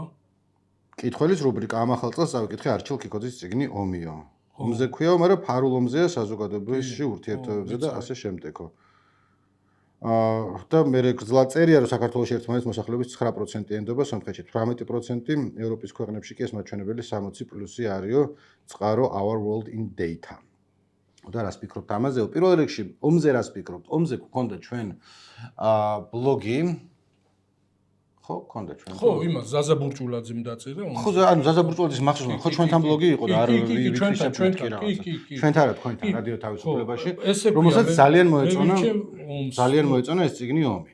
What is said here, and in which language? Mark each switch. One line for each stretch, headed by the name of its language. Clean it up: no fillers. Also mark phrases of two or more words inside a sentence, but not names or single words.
Georgian: კითხველის რუბრიკა ამ ახალ წელს წავიკითხე არჩილ კიკოძის წიგნი ომიო. ომზე ქვიაო, მაგრამ ფარულ ომზეა საზოგადოებაში ურთიერთობებზე და ასე შემდეგო. და მე გძლად წერია რომ საქართველოს ერთმანეთის მოსახლეობის 9% ენდობა სომხეთში 18% ევროპის ქვეყნებში კი ეს მაჩვენებელი 60+ არისო წყარო our world in data. და რას ფიქრობთ ამაზე? პირველ რიგში ომზე რას ფიქრობთ? ომზე გქონდა ჩვენ ბლოგი ხო, გქონდა ჩვენ. ხო, იმას ზაზა ბურჭულაძემ დაწერა. ხო, ანუ ზაზა ბურჭულაძის მახსოვს, ხო ჩვენთან ბლოგი იყო და არ ჩვენთან რა თქვენთან რადიო თავისუფლებაში, რომელსაც ძალიან მოეწონა ეს წიგნი ომი.